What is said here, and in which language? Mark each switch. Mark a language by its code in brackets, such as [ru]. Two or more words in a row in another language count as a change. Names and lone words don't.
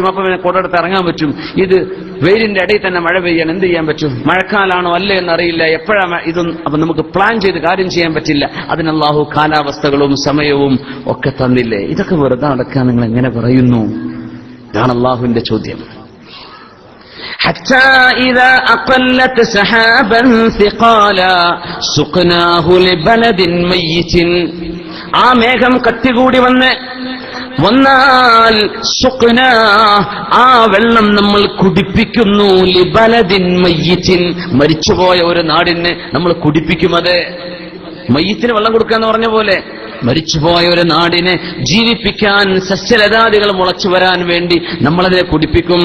[ml] അപ്പൊ പിന്നെ കൊടടുത്ത് ഇറങ്ങാൻ പറ്റും. ഇത് വെയിലിന്റെ ഇടയിൽ തന്നെ മഴ പെയ്യാൻ എന്ത് ചെയ്യാൻ പറ്റും? മഴക്കാലാണോ അല്ലേ എന്നറിയില്ല. എപ്പോഴാണ് ഇതൊന്നും അപ്പൊ നമുക്ക് പ്ലാൻ ചെയ്ത് കാര്യം ചെയ്യാൻ പറ്റില്ല. അതിന് അല്ലാഹു കാലാവസ്ഥകളും സമയവും ഒക്കെ തന്നില്ലേ? ഇതൊക്കെ വെറുതെ നടക്കാൻ നിങ്ങൾ എങ്ങനെ പറയുന്നു? ഇതാണ് അല്ലാഹുവിന്റെ ചോദ്യം. [ar] حتى إذا أقلت سحابا ثقالا سقناه لبلد ميت. [ml] ആ മേഘം കട്ടികൂടി വന്നാൽ സുഖ്ന, ആ വെള്ളം നമ്മൾ കുടിപ്പിക്കുന്നു. [ar] لبلد ميت, [ml] മരിച്ചുപോയ ഒരു നാടിന് നമ്മൾ കുടിപ്പിക്കും. അത് മയ്യിത്തിന് വെള്ളം കൊടുക്കുക എന്ന് പറഞ്ഞ പോലെ മരിച്ചുപോയ ഒരു നാടിനെ ജീവിപ്പിക്കാൻ, സസ്യലതാദികൾ മുളച്ചു വരാൻ വേണ്ടി നമ്മളതിനെ കുടിപ്പിക്കും.